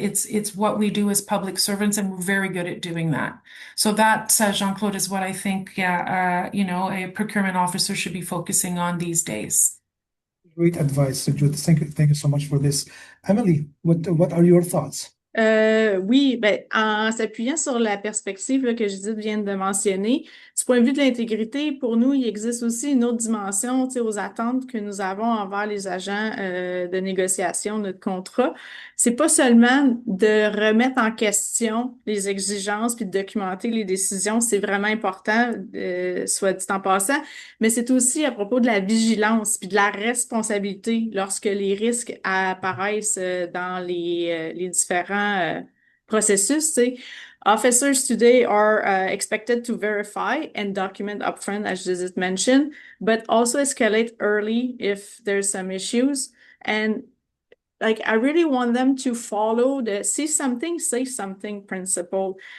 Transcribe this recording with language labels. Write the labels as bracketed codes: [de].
[en] It's what we do as public servants, and we're very good at doing that. So that, Jean-Claude, is what I think, a procurement officer should be focusing on these days. Great advice, Judith. Thank you so much for this. Emily, what are your thoughts? [fr] Oui, ben, en s'appuyant sur la perspective là, que Judith vient de mentionner, du point de vue de l'intégrité, pour nous, il existe aussi une autre dimension, tu sais, aux attentes que nous avons envers les agents de négociation de notre contrat. C'est pas seulement de remettre en question les exigences puis de documenter les décisions, c'est vraiment important, soit dit en passant, mais c'est aussi à propos de la vigilance puis de la responsabilité lorsque les risques apparaissent dans les différents processus. Tu sais. [en] Officers today are expected to verify and document upfront, as Judith mentioned, but also escalate early if there's some issues. And like, I really want them to follow the see something, say something principle.